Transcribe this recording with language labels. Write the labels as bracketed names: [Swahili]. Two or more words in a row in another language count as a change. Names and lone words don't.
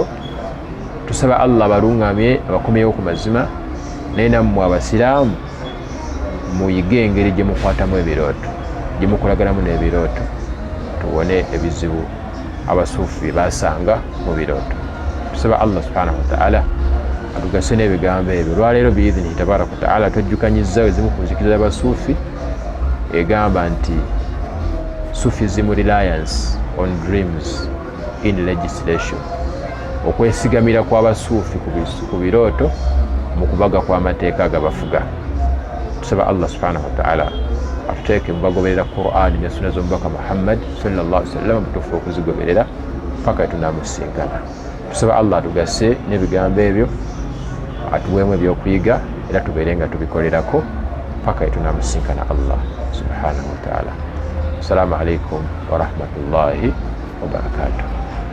[Ganda] tusaba Allah abaluŋŋamye abakomyewo ku mazima, naye nammwe abasiraamu muyige engeri gye mukwatamu ebirooto, gye mukolaganamu n'ebirooto, tuwone ebizibu abasuufi bye basanga mu birooto. tusaba Allah [Arabic] سبحانه وتعالى [Ganda] atugase n'ebigambo ebyo. olwaleero biidhini [Arabic] تبارك وتعالى [Ganda] twejjukanyizza ezimu ku nzikiriza y'abasuufi egamba nti [English] Sufism reliance on dreams in legislation, [Ganda] okwesigamira kw'abasuufi ku birooto mu kubaga kw'amateeka agabafuga. tusaba Allah [Arabic] سبحانه وتعالى [Ganda] atuteeke mu bagoberera Qur'an ne sunna z'omubaka Muhammad [Arabic] صلى الله عليه وسلم, [Ganda] mutuufu okuzigoberera paka tunamusinkana. tusaba Allah atugase n'ebigambo ebyo, atuweemu ebyokuyiga era tubeere nga tubikolerako paka tunamusinkana Allah [Arabic] سبحانه وتعالى. السلام عليكم ورحمة الله وبركاته.